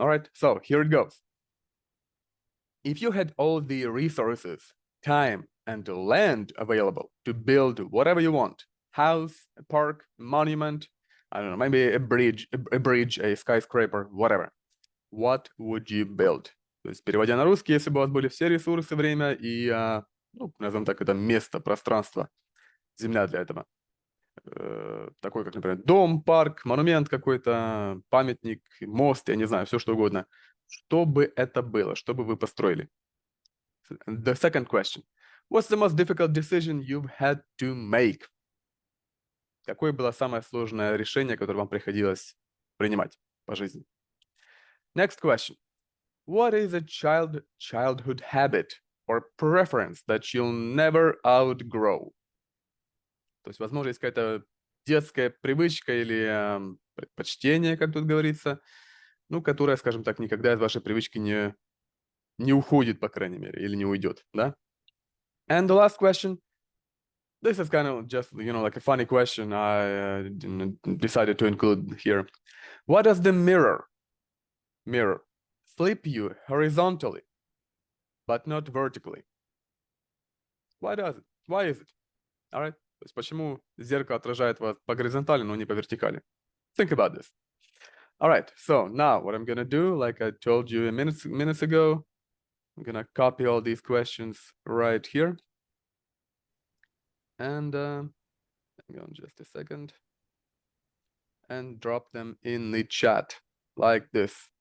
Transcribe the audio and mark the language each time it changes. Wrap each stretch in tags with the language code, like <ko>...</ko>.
<en>All right, so here it goes. If you had all the resources, time, and land available to build whatever you want, house, a park, a monument, I don't know, maybe a bridge, a skyscraper, whatever, what would you build?</en> <ru>То есть, переводя на русский, если бы у вас были все ресурсы, время и, назовем так, это место, пространство, земля для этого. Такой, как, например, дом, парк, монумент какой-то, памятник, мост, я не знаю, все что угодно. Что бы это было? Что бы вы построили?</ru> <en>The second question. What's the most difficult decision you've had to make?</en> <ru>Какое было самое сложное решение, которое вам приходилось принимать по жизни?</ru> <en>Next question. What is a childhood habit or preference that you'll never outgrow?</en> <ru>То есть, возможно, есть какая-то детская привычка или предпочтение, как тут говорится, ну, которая, скажем так, никогда из вашей привычки не уходит, по крайней мере, или не уйдет, да?</ru> <en>And the last question. This is kind of just, like a funny question I decided to include here. What does the mirror flip you horizontally, but not vertically? Why does it? Why is it? All right?</en> <ru>То есть почему зеркало отражает вас по горизонтали, но не по вертикали?</ru> <en>Think about this. All right, so now what I'm gonna do, like I told you minutes ago, I'm gonna copy all these questions right here. And hang on just a second. And drop them in the chat like this.</en>